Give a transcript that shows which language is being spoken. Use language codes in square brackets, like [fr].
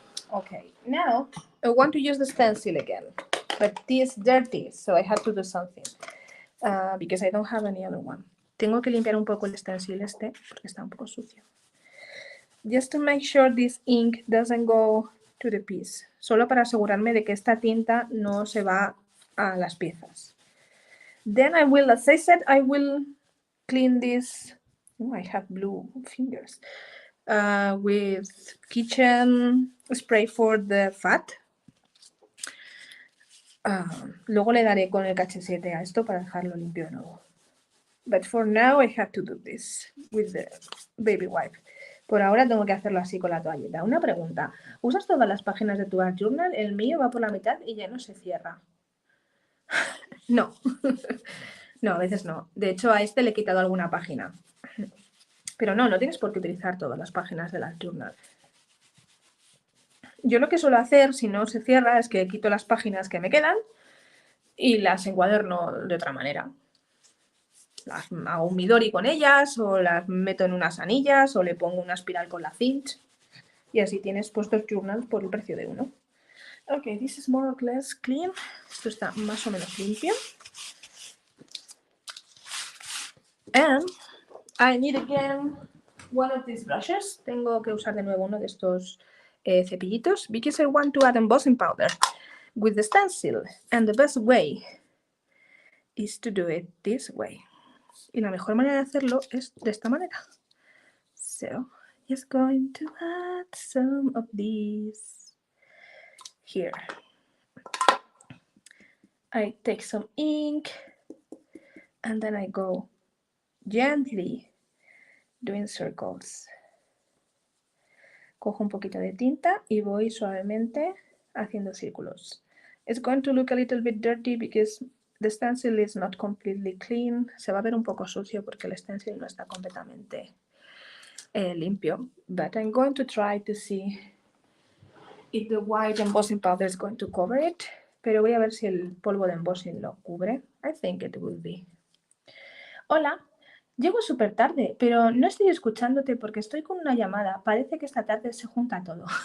[en] Okay, now I want to use the stencil again, but this is dirty, so I have to do something because I don't have any other one. [es] Tengo que limpiar un poco el stencil este porque está un poco sucio. [en] Just to make sure this ink doesn't go to the piece. [es] Solo para asegurarme de que esta tinta no se va a las piezas. [en] Then I will, as I said, I will clean this. Oh, I have blue fingers. With kitchen spray for the fat. [es] Luego le daré con el KH7 a esto para dejarlo limpio de nuevo. [en] But for now I have to do this with the baby wipe. [es] Por ahora tengo que hacerlo así con la toalleta. Una pregunta. ¿Usas todas las páginas de tu art journal? El mío va por la mitad y ya no se cierra. No. No, a veces no. De hecho, a este le he quitado alguna página. Pero no tienes por qué utilizar todas las páginas del art journal. Yo lo que suelo hacer, si no se cierra, es que quito las páginas que me quedan y las encuaderno de otra manera. Las hago un midori con ellas, o las meto en unas anillas, o le pongo una espiral con la cinch. Y así tienes puestos journals por el precio de uno. [en] Ok, this is more or less clean. [es] Esto está más o menos limpio. [en] And I need again one of these brushes. [es] Tengo que usar de nuevo uno de estos cepillitos [en] because I want to add embossing powder with the stencil. And the best way is to do it this way. [es] Y la mejor manera de hacerlo es de esta manera. [en] So, just going to add some of these here. I take some ink and then I go gently doing circles. [es] Cojo un poquito de tinta y voy suavemente haciendo círculos. [en] It's going to look a little bit dirty because the stencil is not completely clean. [es] Se va a ver un poco sucio porque el stencil no está completamente limpio. [en] But I'm going to try to see if the white embossing powder is going to cover it. [es] Pero voy a ver si el polvo de embossing lo cubre. [en] I think it will be. [es] Hola. Llego súper tarde, pero no estoy escuchándote porque estoy con una llamada. Parece que esta tarde se junta todo.